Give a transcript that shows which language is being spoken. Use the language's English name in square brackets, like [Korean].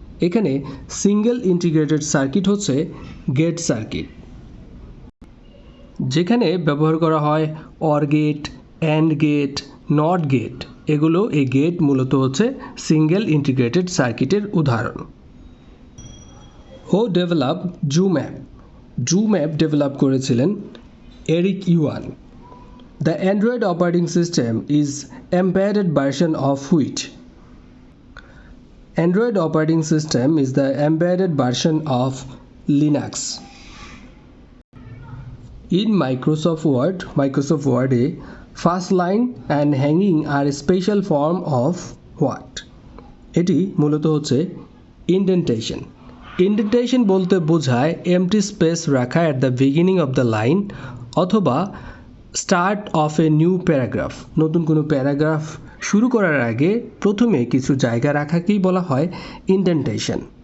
[Bangla] এখানে single integrated circuit gate circuit, যেখানে ব্যবহার করা হয় or gate, and get, not get. এগুলো এই গেট মূলত সিঙ্গেল ইন্টিগ্রেটেড সার্কিটের উদাহরণ। [English] Who develop Zoom app? [Bangla] Zoom app develop করেছিলেন Eric yuan. [English] The Android operating system is embedded version of which? Android operating system is the embedded version of Linux. In Microsoft Word এ first line and hanging are a special form of what? [Bangla] এটি মূলত [English] indentation. Indentation [Bangla] বলতে বোঝায় [English] empty space রাখা at the beginning of the line অথবা start of a new paragraph. [Bangla] নতুন কোনো paragraph শুরু করার আগে প্রথমে কিছু জায়গা রাখাকেই বলা হয় ইন্ডেন্টেশন।